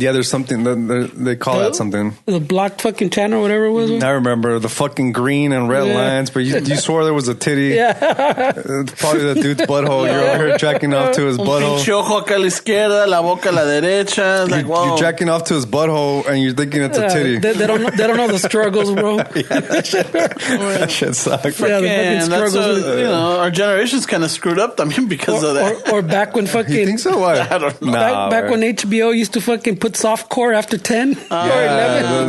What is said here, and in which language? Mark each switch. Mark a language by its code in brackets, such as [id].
[en] Yeah, there's something, they call that something. The blocked fucking channel, whatever it was. I remember the fucking green and red lines, but you swore there was a titty. Yeah. It's probably the dude's butthole. You're over here jacking off to his butthole. [es] Pinche ojo acá a la izquierda, la boca a la derecha. [en] Like, wow. You're jacking off to his butthole and you're thinking it's a titty. They don't know the struggles, bro. Yeah, that shit sucks. Yeah, the fucking struggles. You know, our generation's kind of screwed up, I mean, because of that. Or back when fucking... You think so? Why? I don't know. Back when HBO used to fucking put softcore after 10 or 11.